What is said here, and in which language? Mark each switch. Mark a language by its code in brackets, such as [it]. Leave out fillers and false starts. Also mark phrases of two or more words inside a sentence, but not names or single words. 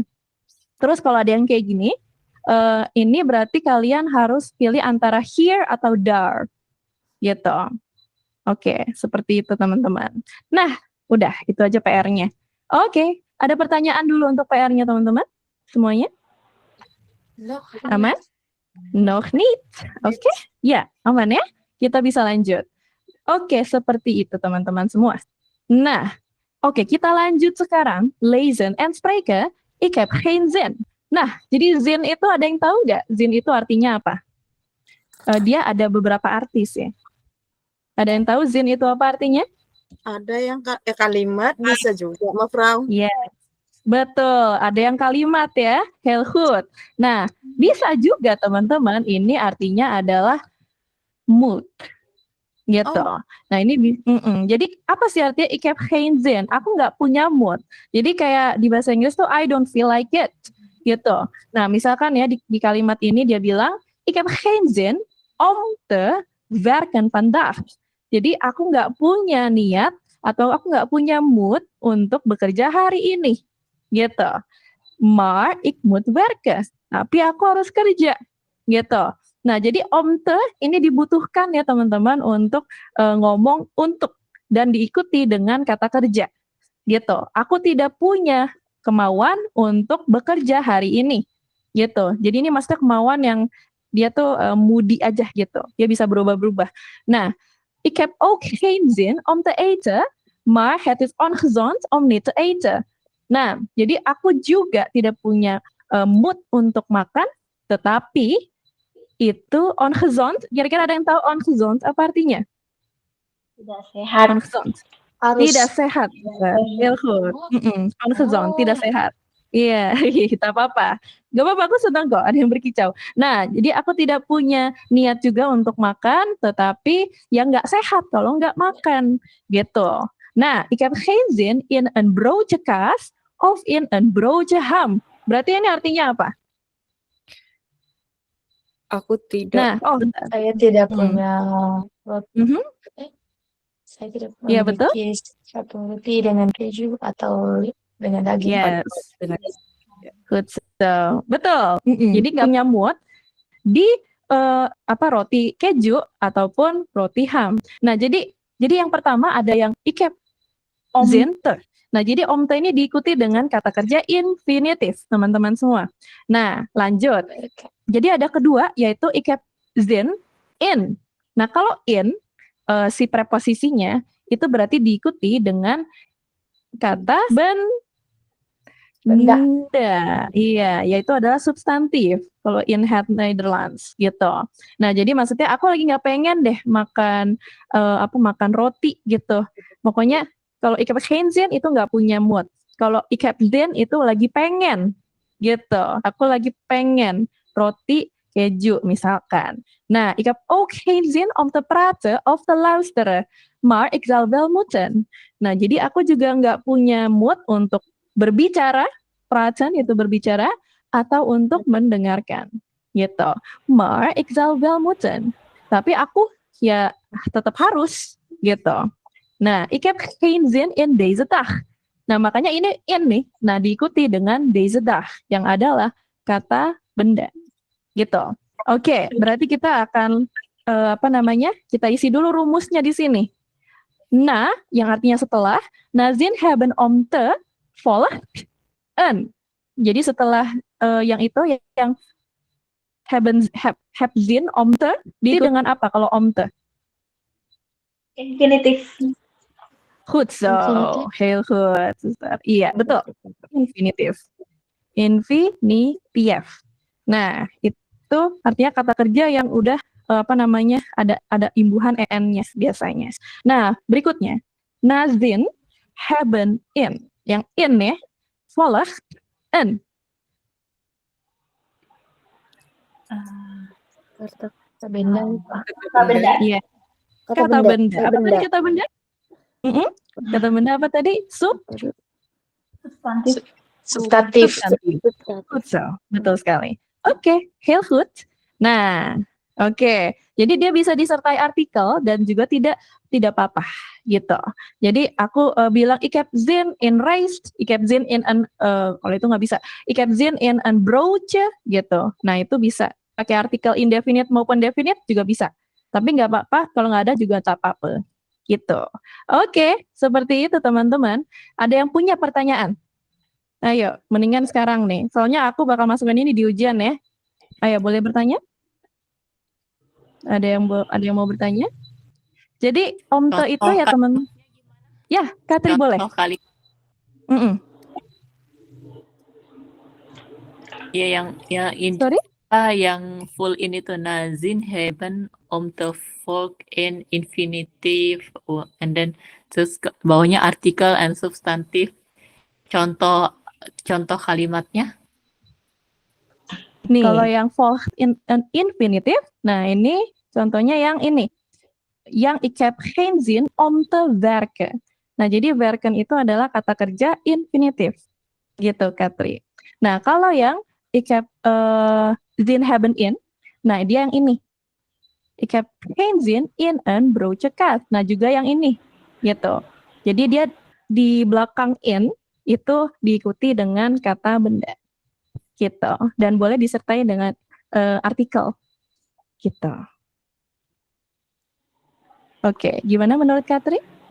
[id] Terus kalau ada yang kayak gini, ini berarti kalian harus pilih antara here atau there, gitu. Oke, seperti itu teman-teman. Nah, udah itu aja PR-nya. Oke, ada pertanyaan dulu untuk PR-nya teman-teman, semuanya? Aman? [nl] Nog niet. [id] Oke, ya aman ya. Kita bisa lanjut. Oke, seperti itu teman-teman semua. Nah, oke kita lanjut sekarang. [nl] Lezen en spreken. Ik heb geen zin. [id] Nah, jadi zin itu ada yang tahu nggak? Zin itu artinya apa? Dia ada beberapa artis ya. Ada yang tahu zin itu apa artinya? Ada yang kalimat bisa juga, mevrouw. Yes. Betul, ada yang kalimat ya, [nl] heel goed. [id] Nah, bisa juga teman-teman, ini artinya adalah mood, gitu. Nah ini, jadi apa sih artinya [nl] ik heb geen zin? [id] Aku nggak punya mood. Jadi kayak di bahasa Inggris tuh [en] I don't feel like it, [id] gitu. Nah misalkan ya di kalimat ini dia bilang [nl] ik heb geen zin om te werken vandaag. [id] Jadi aku nggak punya niat atau aku nggak punya mood untuk bekerja hari ini. Gitu. [nl] Maar ik moet werken. [id] Tapi aku harus kerja. Gitu. Nah, jadi [nl] om te [id] ini dibutuhkan ya teman-teman untuk ngomong untuk dan diikuti dengan kata kerja. Gitu. Aku tidak punya kemauan untuk bekerja hari ini. Gitu. Jadi ini maksudnya kemauan yang dia tuh moody aja gitu. Dia bisa berubah-berubah. Nah, [nl] ik heb ook geen zin om te eten, maar het is ongezond om niet te eten. [id] Nah, jadi aku juga tidak punya mood untuk makan, tetapi itu ongezond. Kira-kira ada yang tahu ongezond apa artinya? Tidak sehat. Ongezond. Tidak sehat. [nl] Heel goed. [id] Ongezond, tidak sehat. Iya, tak apa-apa. Gak apa-apa, aku senang kok ada yang berkicau. Nah, jadi aku tidak punya niat juga untuk makan, tetapi yang nggak sehat kalau nggak makan, gitu. Nah, [nl] ik heb geen zin in een broodje kaas of in een broodje ham. [id] Berarti ini artinya apa? Aku tidak. Nah, Saya tidak punya roti. Saya tidak Iya, betul. memiliki satu roti dengan keju atau dengan daging. [en] Yes. Good. So, [id] betul. Jadi nggak punya mood di roti keju ataupun roti ham. Nah, jadi yang pertama ada yang [nl] ik heb zin te. [id] Nah, jadi [nl] om te [id] ini diikuti dengan kata kerja infinitif, teman-teman semua. Nah, lanjut. Jadi ada kedua, yaitu [nl] ik heb zin in. [id] Nah, kalau in, si preposisinya, itu berarti diikuti dengan kata benda. Iya, yaitu adalah substantif. [nl] Kalau in het Nederlands, [id] gitu. Nah, jadi maksudnya aku lagi nggak pengen deh makan roti, gitu. Pokoknya, kalau [nl] ik heb geen zin [id] itu nggak punya mood. Kalau [nl] ik heb zin [id] itu lagi pengen, gitu. Aku lagi pengen roti keju misalkan. Nah, [nl] ik heb ook geen zin om te praten of te luisteren, maar ik zal wel moeten. [id] Nah, jadi aku juga nggak punya mood untuk berbicara, praten itu berbicara, atau untuk mendengarkan, gitu. [nl] Maar ik zal wel moeten. [id] Tapi aku ya tetap harus, gitu. Nah, [nl] ik heb geen zin in deze dag. [id] Nah, makanya ini nih. Nah, diikuti dengan [nl] deze dag [id] yang adalah kata benda. Gitu. Oke, berarti kita akan kita isi dulu rumusnya di sini. na yang artinya setelah, [nl] nazin haben om te volgen. [id] Jadi setelah yang itu yang [nl] have zin om te [id] diikuti dengan apa kalau om te? Infinitive. [nl] Goed zo, heel goed. [id] Suster. Iya, betul. Infinitive. Infinitive. Nah, itu artinya kata kerja yang udah ada imbuhan en-nya biasanya. Nah, berikutnya [nl] nazin haben in. [id] Yang in ya, volgen. Kata benda. Iya. Kata benda. Apa tadi kata benda? Kata benda apa tadi? Substantif. Betul sekali. Oke, [nl] heel goed. [id] Nah, oke. Jadi dia bisa disertai artikel dan juga tidak apa-apa gitu. Jadi aku bilang [nl] ik heb zin in rijst, ik heb zin in [id] kalau itu nggak bisa. [nl] Ik heb zin in een broodje gitu. [id] Nah, itu bisa pakai artikel indefinite maupun definite juga bisa. Tapi nggak apa-apa kalau nggak ada juga tak apa-apa. Gitu. Oke, seperti itu teman-teman. Ada yang punya pertanyaan? Ayo, mendingan sekarang nih. Soalnya aku bakal masukin ini di ujian ya. Ayo, boleh bertanya? Ada yang mau bertanya? Jadi omte itu ya teman. Ya, Katri boleh. Kali. Ya Sorry? Yang full ini tuh [nl] nazin haben om te volk [id] in [en] infinitive and then [id] terus bawahnya artikel and substantif. Contoh kalimatnya. Nih. Kalau yang [nl] volk in [id] infinitive, nah ini contohnya yang ini. [nl] Yang ik heb geen zin om te werken. [id] Nah, jadi werken itu adalah kata kerja infinitive. Gitu, Katri. Nah, kalau yang [nl] ik heb zin hebben in, [id] nah dia yang ini. [nl] Ik heb geen zin in een broodje kaas. [id] Nah, juga yang ini. Gitu. Jadi dia di belakang in itu diikuti dengan kata benda. Gitu. Dan boleh disertai dengan artikel. Gitu. Oke, gimana menurut Katri?